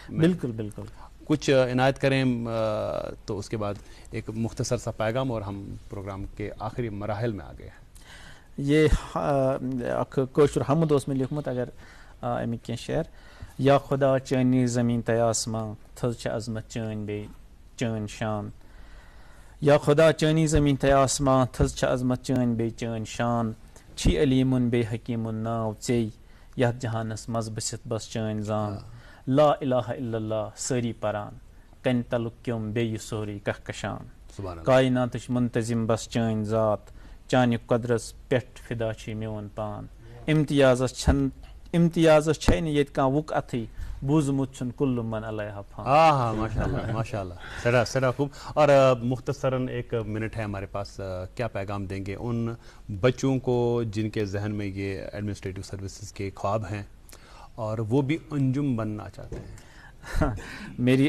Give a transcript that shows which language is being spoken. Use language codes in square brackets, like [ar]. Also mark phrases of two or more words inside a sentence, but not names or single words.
[ur] بالکل بالکل. کچھ عنایت کریں تو اس کے بعد ایک مختصر سا پیغام، اور ہم پروگرام کے آخری مراحل میں آگئے ہیں. [ks] یہ کوشر حمد [ur] اس میں [ks] لکھمت اگر امیک کی شعر، یا خدا چانی زمین تے آسمان تھز چھ عظمت چین بے چین شان، یا خدا چانی زمین تے آسمان تھز چھ عظمت چین بے چین شان، چھی علیمن بے حکیمن ناو ژے یتھ جہانس مز بسِتھ بس چین زان، [ar] لا الہ الا اللہ [ks] ساری پران کن تلک کیوم بے سوری کہکشان، کائناتچ منتظم بس چین ذات چانہ قدرس پٮ۪ٹھ فدا چھی میون پان، امتیازس چھے نہٕ ییٚتہِ کانٛہہ وُک اتھٕے بوٗزمُت چھُن [ar] کُلُّ من علیہا فان. [ur] ماشاءاللہ ماشاءاللہ. سڑا خوب. اور مختصراً ایک منٹ ہے ہمارے پاس، کیا پیغام دیں گے ان بچوں کو جن کے ذہن میں یہ ایڈمنسٹریٹو سروسز کے خواب ہیں، اور وہ بھی انجم بننا چاہتے ہیں؟